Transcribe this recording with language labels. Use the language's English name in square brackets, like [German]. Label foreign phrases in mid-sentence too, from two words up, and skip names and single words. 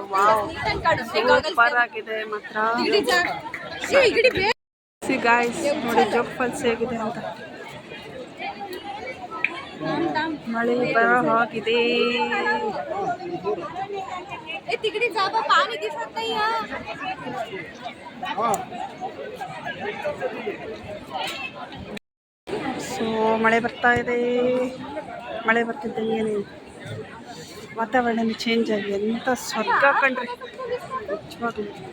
[English] wow super [Kannada] ಆಗಿದೆ ಮಾತ್ರ. ಗಾಯ್ಸ್ ನೋಡಿ ಜೋಗ ಫಾಲ್ಸ್ ಹೇಗಿದೆ ಅಂತ. ಮಳೆ ಬರ ಹಾಗಿದೆ. [Marathi] तिकडे जा बा, पाणी दिसत नाही. [Kannada] ಸೊ ಮಳೆ ಬರ್ತಾ ಇದೆ. ಮಳೆ ಬರ್ತಿದ್ದಂಗೆ ವಾತಾವರಣ ಚೇಂಜ್ ಆಗಿ ಎಂಥ ಸ್ವರ್ಗ ಕಂಡ್ರಿ ನಿಜವಾಗ್ಲೂ.